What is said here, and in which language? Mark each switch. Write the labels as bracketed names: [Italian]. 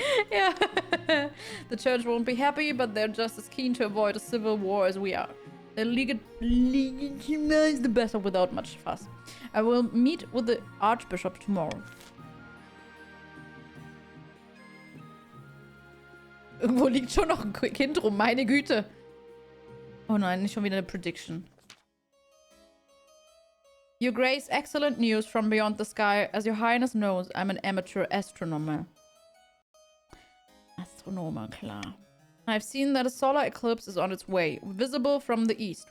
[English] Yeah. The church won't be happy, but they're just as keen to avoid a civil war as we are. They'll legitimize the bastard without much fuss. I will meet with the archbishop tomorrow. [German] Irgendwo liegt schon noch ein Kind rum, meine Güte. Oh nein, nicht schon wieder eine Prediction. [English] Your Grace, excellent news from beyond the sky. As your highness knows, I'm an amateur astronomer. Astronomer, klar. I've seen that a solar eclipse is on its way, visible from the east.